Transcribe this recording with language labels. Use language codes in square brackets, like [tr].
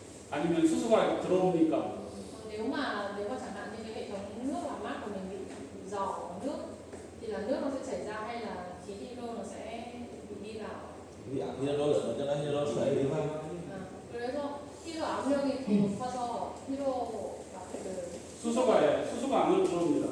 [ko] 아니면 수소가 들어옵니까? [vi] nếu mà chẳng hạn như cái hệ thống nước làm mát của mình bị giò nước thì là nước nó sẽ chảy ra hay là khí hydro nó sẽ bị đi vào. Vì 히드로 lớn cho nên 히드로 chảy đi vào. [ko] 그래서 hydro 압력이 더 높아서 hydro가 수소가 안으로 들어옵니다.